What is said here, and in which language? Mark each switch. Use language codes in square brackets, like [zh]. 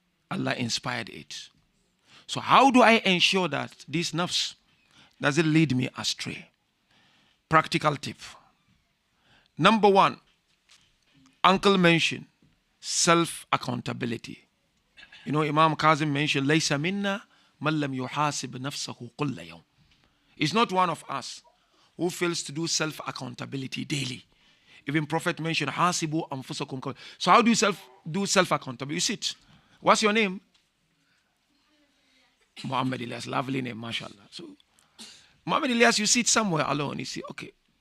[en] Allah inspired it. So how do I ensure that this nafs doesn't lead me astray? Practical tip. Number one, Uncle mentioned self-accountability. [ar] You know, Imam Kazim mentioned, لَيْسَ مِنَّا مَنْ لَمْ يُحَاسِبْ نَفْسَهُ كُلَّ يَوْمٍ. [en] It's not one of us who fails to do self-accountability daily. Even Prophet mentioned, [ar] Hasibu anfusakum. [en] So how do you do self-accountability? You sit. What's your name? Muhammad Ilyas. Lovely name, mashallah. So, Muhammad Ilyas, you sit somewhere alone. You see, okay.